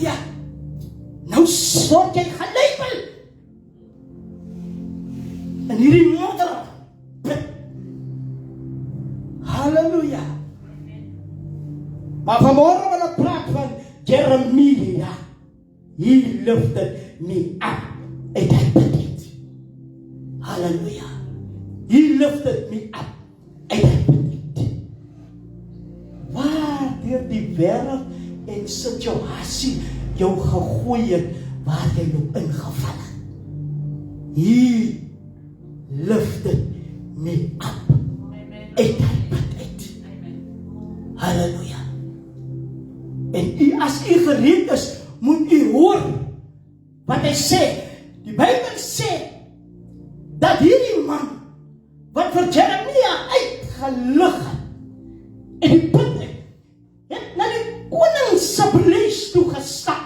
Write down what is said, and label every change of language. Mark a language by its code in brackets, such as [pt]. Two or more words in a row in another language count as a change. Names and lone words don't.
[af] Halleluja. Nou nou word jy gelabel in hierdie modder. Halleluja. Maar vanmorgen wil ek praat van Jeremia. [en] He lifted me up [af] uit die put. [en] Halleluja. He lifted me up [af] uit die put. Waar deur die wêreld en situasie jou gegooi het, waar jy nou ingeval het. [en] He lifted me up [af] uit die put uit. Halleluja. En as u gereed is, moet u hoor wat hy sê. Die Bybel sê dat hierdie man wat vir Jeremia uitgelig het en die put het na die koning se paleis toe gestap.